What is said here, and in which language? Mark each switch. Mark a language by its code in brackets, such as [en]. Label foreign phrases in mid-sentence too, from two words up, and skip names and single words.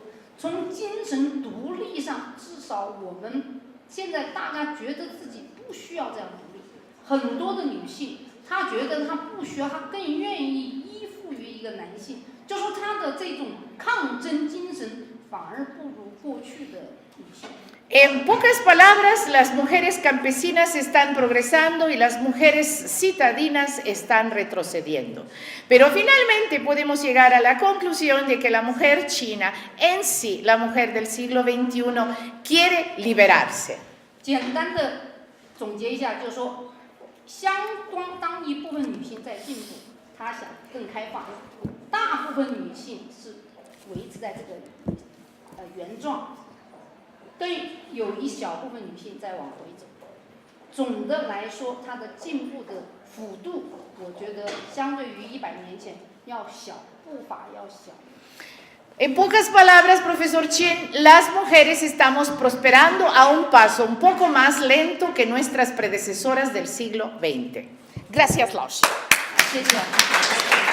[zh] 从精神独立上，至少我们现在大家觉得自己不需要这样独立。很多的女性，她觉得她不需要，她更愿意依附于一个男性，就说她的这种抗争精神反而不如过去的女性。 [es] En pocas palabras, las mujeres campesinas están progresando y las mujeres citadinas están retrocediendo. Pero finalmente podemos llegar a la conclusión de que la mujer china en sí, la mujer del siglo XXI, quiere liberarse. [zh] 简单的总结一下，就是说，当一部分女性在进步，她想更开放；大部分女性是维持在这个原状。跟有一小部分女性在往回走，总的来说，它的进步的幅度，我觉得相对于100年前要小，步伐要小。 [es] En pocas palabras, profesor Chen, las mujeres estamos prosperando a un paso un poco más lento que nuestras predecesoras del siglo XX. Gracias, Laos. [zh] 谢谢。